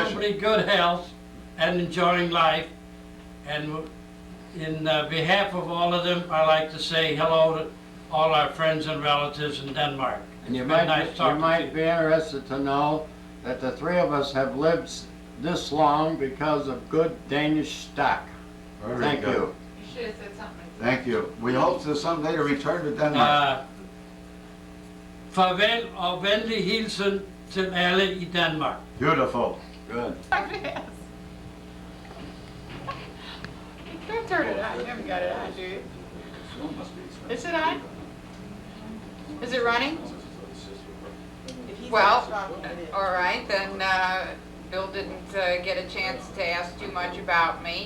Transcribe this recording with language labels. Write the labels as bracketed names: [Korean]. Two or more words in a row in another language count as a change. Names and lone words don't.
[English] reasonably good health and enjoying life. And in behalf of all of them, I'd like to say hello to all our friends and relatives in Denmark. And you It's been nice might talking to be interested to know that the three of us have lived this long because of good Danish stock. Very Thank good. you. should have said something. Thank you. We hope to someday to return to Denmark. [Danish] Farvel og venlig hilsen til alle i Danmark. [English] Beautiful. Good. Don't turn it on. You haven't got it on, do you? Is it on? Is it running? Well, all right, then Bill didn't get a chance to ask too much about me.